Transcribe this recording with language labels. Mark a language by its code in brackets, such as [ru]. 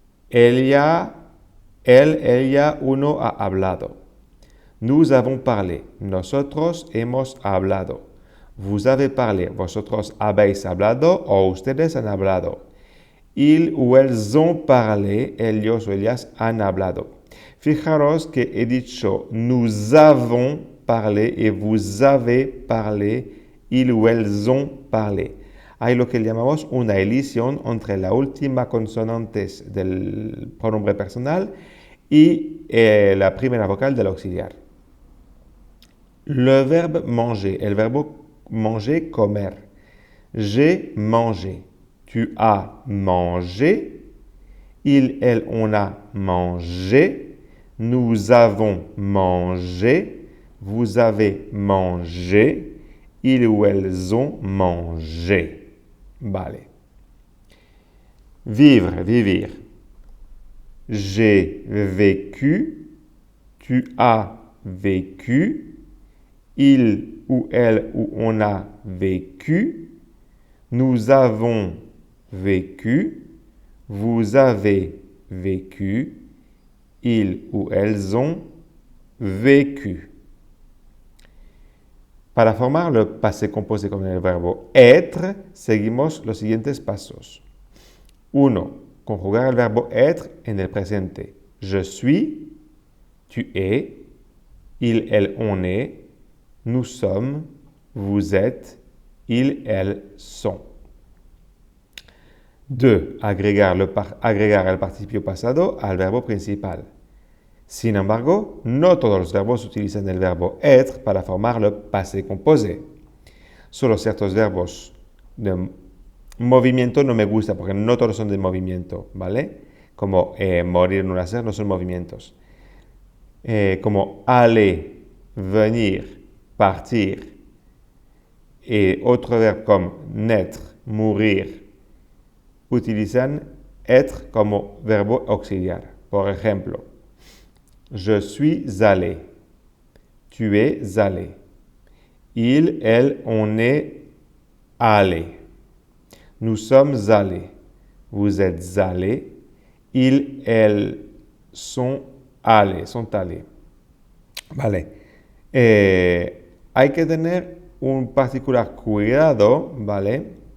[es] Ella, él, ella, uno ha hablado. [fr] Nous avons parlé, [es] nosotros hemos hablado. [fr] Vous avez parlé, [es] vosotros habéis hablado o ustedes han hablado. [fr] Ils ou elles ont parlé, [es] ellos o ellas han hablado. Fijaros que he dicho [fr] nous avons parlé et vous avez parlé, ils ou elles ont parlé. [es] Hay lo que llamamos una elisión entre la última consonante del pronombre personal y la primera vocal del auxiliar. [fr] Le verbe manger, [es] el verbo manger, comer. [fr] J'ai mangé. Tu as mangé. Il, elle, on a mangé. Nous avons mangé. Vous avez mangé. Ils ou elles ont mangé. Vale. Vivre, vivir. J'ai vécu. Tu as vécu. Il ou elle ou on a vécu. Nous avons vécu. Vous avez vécu. Ils ou elles ont vécu. [es] Para formar le passé composé con el verbo être, seguimos los siguientes pasos. 1. Conjugar el verbo être en el presente. [fr] Je suis, tu es, il, elle, on est, nous sommes, vous êtes, ils, elles sont. 2. [es] Agregar el participio pasado al verbo principal. Sin embargo, no todos los verbos utilizan el verbo être para formar le passé composé. Solo ciertos verbos de movimiento no me gusta porque no todos son de movimiento, ¿vale? Como morir, no nacer, no son movimientos. Como aller, venir, partir. Et otro verbo como naître, mourir, utilizan être como verbo auxiliar. Por ejemplo, [fr] je suis allé, tu es allé, il, elle, on est allé, nous sommes allés, vous êtes allés, ils, elles sont allés. [es] Vale. Hay que tener un particular cuidado, ¿vale?